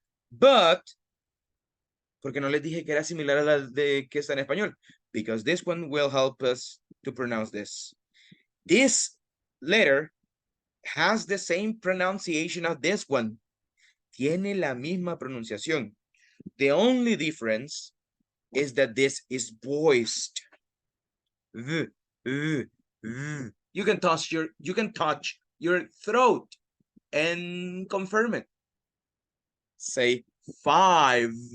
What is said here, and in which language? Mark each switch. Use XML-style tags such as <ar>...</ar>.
<es>But, porque no les dije que era similar a la de que está en español?</es> <en>Because this one will help us to pronounce this. This letter has the same pronunciation as this one.</en> <es>Tiene la misma pronunciación.</es> <en>The only difference is that this is voiced. You can touch your throat and confirm it. Say 5.</en>